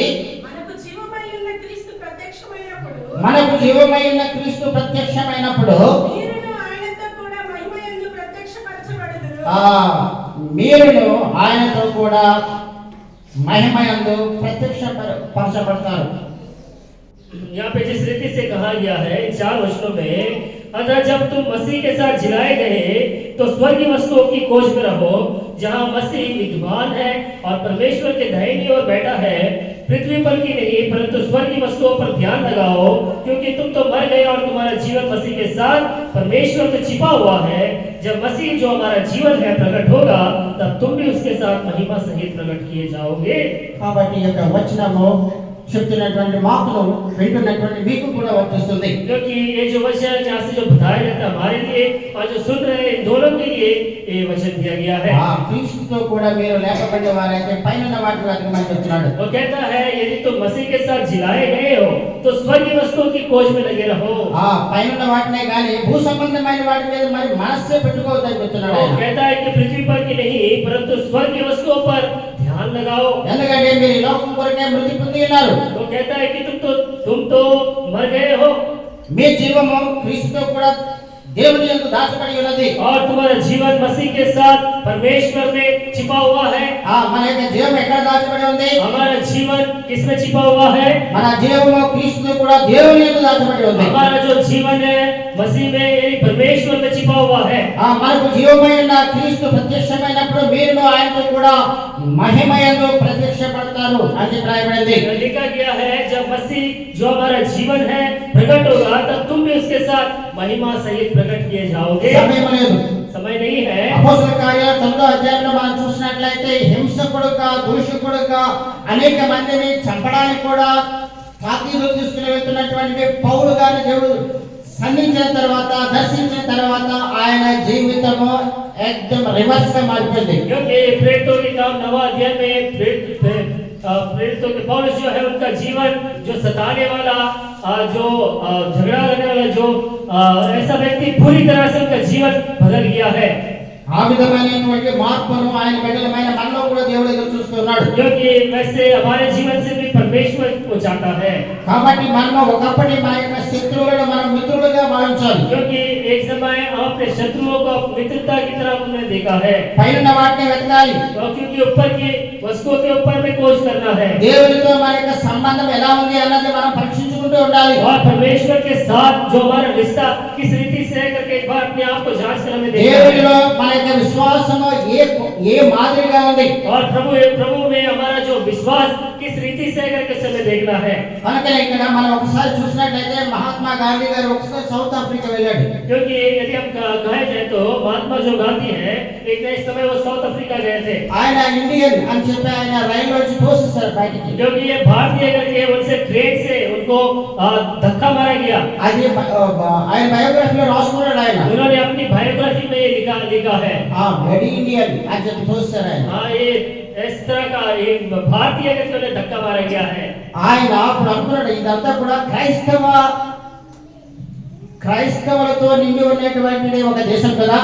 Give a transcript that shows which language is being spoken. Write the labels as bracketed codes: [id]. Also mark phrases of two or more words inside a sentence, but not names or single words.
[te] మనకు జీవమై ఉన్న క్రీస్తు ప్రత్యక్షమైనప్పుడు మనకు జీవమై ఉన్న క్రీస్తు ప్రత్యక్షమైనప్పుడు మీరును ఆయనతో కూడా మహిమ యందు ప్రత్యక్షపరచబడుదురు. మీరును ఆయనతో కూడా మహిమయందు ప్రత్యక్షపరచబడతారు. [hi] यहाँ पे जिस रीति से कहा गया है इन 4 वचनों में, अतः जब तुम मसीह के साथ जिलाए गए तो स्वर्गीय वस्तुओं की खोज में रहो, जहाँ मसीह विद्यमान है और परमेश्वर के दाहिनी ओर बैठा है। पृथ्वी पर की नहीं परंतु स्वर्गीय वस्तुओं पर ध्यान लगाओ, क्योंकि तुम तो मर गए और तुम्हारा जीवन मसीह के साथ परमेश्वर में छिपा हुआ है। जब मसीह जो हमारा जीवन है प्रकट होगा, तब तुम भी उसके साथ महिमा सहित प्रकट किए जाओगे। [te] కాబట్టి ఈ యొక్క వచనము చెప్తున్నటువంటి మాటలు వింటున్నటువంటి మీకు కూడా వర్తిస్తుంది. [hi] क्योंकि ये जो वचन यहाँ से जो बताया जाता है हमारे लिए और जो सुन रहे हैं इन दोनों के लिए ये वचन दिया गया है। [te] క్రీస్తుతో కూడా మీరు లేపబడిన వారైతే పైన వాటిని వెతకమని చెప్తున్నాడు. [hi] वो कहता है यदि तुम मसीह के साथ जिलाए गए हो तो स्वर्गीय वस्तुओं की खोज में लगे रहो। [te] పైన వాటినే గాని భూ సంబంధమైన వాటి మీద మరి మనస్సే పెట్టుకోవద్దని చెప్తున్నాడు. [hi] वो कहता है कि पृथ्वी पर की नहीं परंतु स्वर्गीय वस्तुओं पर ध्यान लगाओ। [te] ఎందుకంటే మీరు ఈ లోకం కొరకే మృతి పొంది ఉన్నారు. [hi] वो कहता है कि तुम तो मर गए हो [te] మీ జీవము క్రీస్తుతో కూడా దేవుని యందు దాచబడి ఉన్నది. [hi] और तुम्हारा जीवन मसीह के साथ परमेश्वर में छिपा हुआ है। [te] మన యొక్క జీవం ఎక్కడ దాచబడి ఉంది? [hi] हमारा जीवन किसमें छिपा हुआ है? [te] మన జీవము క్రీస్తుతో కూడా దేవుని యందు దాచబడి ఉంది. [hi] हमारा जो जीवन है मसीह में यानी परमेश्वर में छिपा हुआ है। [te] మనకు జీవమైన క్రీస్తు ప్రత్యక్షమైనప్పుడు మీరును ఆయనతో కూడా మహిమయందు ప్రత్యక్షపడతారు అని రాయబడింది. [hi] लिखा गया है जब मसीह जो हमारा जीवन है प्रकट होगा तब तुम भी उसके साथ महिमा सहित प्रकट किए जाओगे। [te] సమయం లేదు. [hi] समय नहीं है। [te] అపోస్తల కార్యాల 9వ అధ్యాయంలో మనం చూసినట్లయితే హింసకుడుగా దూషకుడుగా అనేక మందిని చంపడానికి కూడా తాకీదు తీసుకుని వెళ్తున్నటువంటి పౌలు గారిని దేవుడు సంధించిన తర్వాత దర్శించిన తర్వాత ఆయన జీవితము एकदम रिवर्स గా మారిపోయింది. [hi] क्योंकि प्रेरितों के काम 9वां अध्याय में प्रेरितों के पौलुस जो है उनका जीवन जो सताने वाला जो झगड़ा करने वाला जो ऐसा व्यक्ति पूरी तरह से उनका जीवन बदल गया है। [te] ఆ విధమైనటువంటి మార్పును ఆయన బిడ్డలమైన మనలో కూడా దేవుడు ఎదురు చూస్తున్నాడు. [hi] क्योंकि वैसे हमारे जीवन से भी परमेश्वर को चाहता है। [te] కాబట్టి మనం ఒకప్పటి మన యొక్క శత్రువులను మనం మిత్రులుగా భావించాలి. [hi] क्योंकि एक समय हम अपने शत्रुओं को मित्रता की तरह हमने देखा है। [te] పైన వాటిని వెతకాలి. [hi] क्योंकि ऊपर की वस्तुओं के ऊपर में खोज करना है। [te] దేవునితో మన యొక్క సంబంధం ఎలా ఉంది అన్నది మనం పరీక్షించుకుంటూ ఉండాలి. [hi] और परमेश्वर के साथ जो हमारा रिश्ता किस रीति से है करके एक बार अपने आप को जांच कर हमें देखना है। [te] దేవునిలో మన యొక్క విశ్వాసము ఏ మాదిరిగా ఉంది. [hi] और प्रभु में हमारा जो विश्वास किस रीति से है करके हमें देखना है। [te] కనుక ఇక్కడ మనం ఒకసారి చూసినట్లయితే మహాత్మా గాంధీ గారు ఒకసారి సౌత్ ఆఫ్రికా వెళ్ళాడు. [hi] क्योंकि यदि हम कहे जाए तो महात्मा जो गांधी हैं एक नए समय वो साउथ अफ्रीका गए थे। [te] ఆయన ఇండియన్ అని చెప్పి ఆయన రైలు వచ్చి తోసేశారు బయటికి. [hi] क्योंकि ये भारतीय करके उनसे ट्रेन से उनको धक्का मारा गया। [te] అది ఆయన బయోగ్రఫీలో రాసుకున్నాడు ఆయన. [hi] उन्होंने अपनी बायोग्राफी में ये लिखा है [te] వెరీ ఇండియన్ అని చెప్పి తోసేశారు ఆయన. [hi] ये इस तरह का एक भारतीय करके उन्हें धक्का मारा गया है। [te] ఆయన అప్పుడు అనుకున్నాడు ఇదంతా కూడా క్రైస్తవులతో నిండి ఉన్నటువంటి ఒక దేశం కదా.